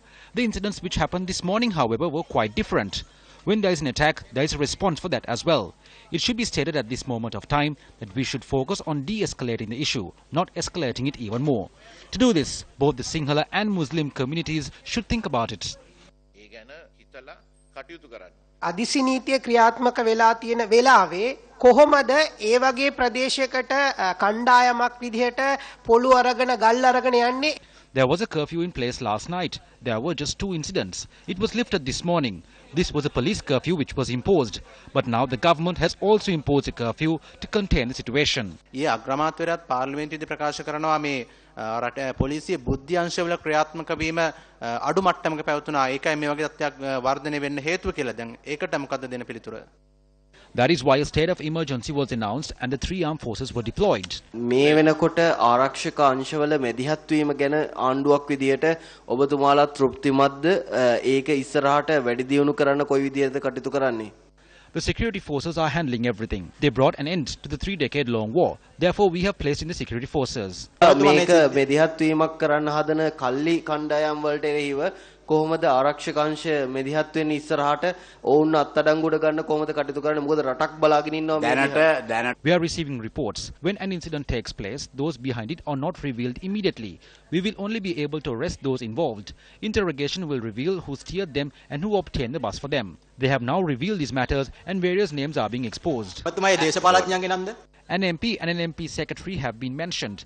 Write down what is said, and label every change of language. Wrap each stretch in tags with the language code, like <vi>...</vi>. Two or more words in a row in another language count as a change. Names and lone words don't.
<en>The incidents which happened this morning, however, were quite different. When there is an attack, there is a response for that as well. It should be stated at this moment of time that we should focus on de-escalating the issue, not escalating it even more. To do this, both the Sinhala and Muslim communities should think about it.</en> <si>අදිසි නීතිය ක්‍රියාත්මක වෙලා තියෙන වෙලාවේ කොහොමද ඒ වගේ ප්‍රදේශයකට කණ්ඩායමක් විදිහට පොළු අරගෙන ගල් අරගෙන යන්නේ?</si> <en>There was a curfew in place last night. There were just 2 incidents. It was lifted this morning. This was a police curfew which was imposed. But now the government has also imposed a curfew to contain the situation.</en> <si>ඊ අග්‍රාමාත්‍යවරයාත් පාර්ලිමේන්තුවේදී ප්‍රකාශ කරනවා මේ රට පොලිසිය බුද්ධි අංශවල ක්‍රියාත්මක වීම අඩු මට්ටමක පැවතුනා. ඒකයි මේ වගේ තත්ත්වයක් වර්ධනය වෙන්න හේතුව කියලා. දැන් ඒකට මොකද්ද දෙන පිළිතුර?</si> <en>That is why a state of emergency was announced and the 3 armed forces were deployed.</en> <si>මේ වෙනකොට ආරක්ෂක අංශවල මෙදිහත් වීම ගැන ආණ්ඩුවක් විදියට ඔබතුමාලා තෘප්තිමත්ද? ඒක ඉස්සරහට වැඩි දියුණු කරන්න කොයි විදියටද කටයුතු කරන්නේ?</si> <en>The security forces are handling everything. They brought an end to the 3-decade-long war. Therefore, we have placed in the security forces.</en> <si>මේක මෙදිහත් වීමක් කරන්න හදන කල්ලි කණ්ඩායම් වලට එරෙහිව කොහොමද ආරක්ෂක අංශ මෙදිහත් වෙන්නේ ඉස්සරහට ඔවුන් අත්අඩංගුවට ගන්න කොහොමද කටයුතු කරන්නේ මොකද රටක් බලාගෙන ඉන්නවා</si> <en>We are receiving reports. When an incident takes place, those behind it are not revealed immediately. We will only be able to arrest those involved. Interrogation will reveal who steered them and who obtained the bus for them. They have now revealed these matters and various names are being exposed. An MP and an MP secretary have been mentioned.</en>